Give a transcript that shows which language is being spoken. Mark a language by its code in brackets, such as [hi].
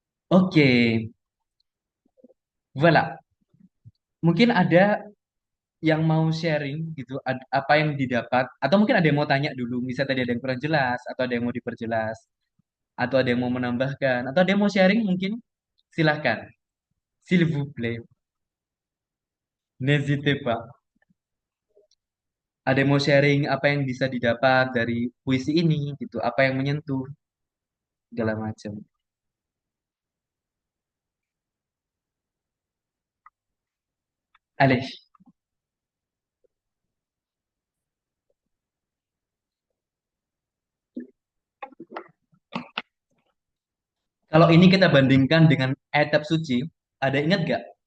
[id] Oke, voilà. Mungkin ada yang mau sharing gitu, apa yang didapat, atau mungkin ada yang mau tanya dulu. Misal tadi ada yang kurang jelas, atau ada yang mau diperjelas, atau ada yang mau menambahkan, atau ada yang mau sharing mungkin. [fr] Silahkan, s'il vous plaît, n'hésitez pas. [id] Ada yang mau sharing apa yang bisa didapat dari puisi ini gitu, apa yang menyentuh segala macam. Allez, kalau ini kita bandingkan dengan ayat suci, ada ingat gak?